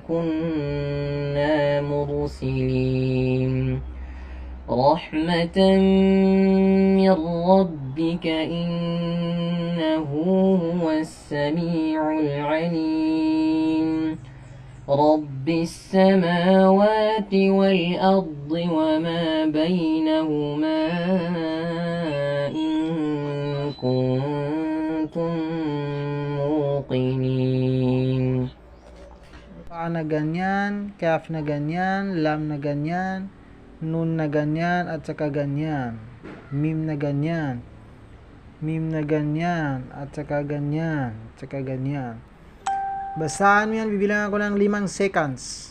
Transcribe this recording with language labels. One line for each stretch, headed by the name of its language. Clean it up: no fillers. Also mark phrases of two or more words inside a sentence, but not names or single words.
Arabic: كنا مرسلين رحمة من ربك إنه هو السميع العليم رب السماوات والأرض وما بينهما إن كنتم موقنين.
Filipino: Fa na ganyan, kaf na ganyan, lam na ganyan, nun na ganyan, at saka ganyan. Mim na ganyan. Mim na ganyan, at saka ganyan, at saka ganyan. Basahan mo yan, bibilangan ko ng 5 seconds.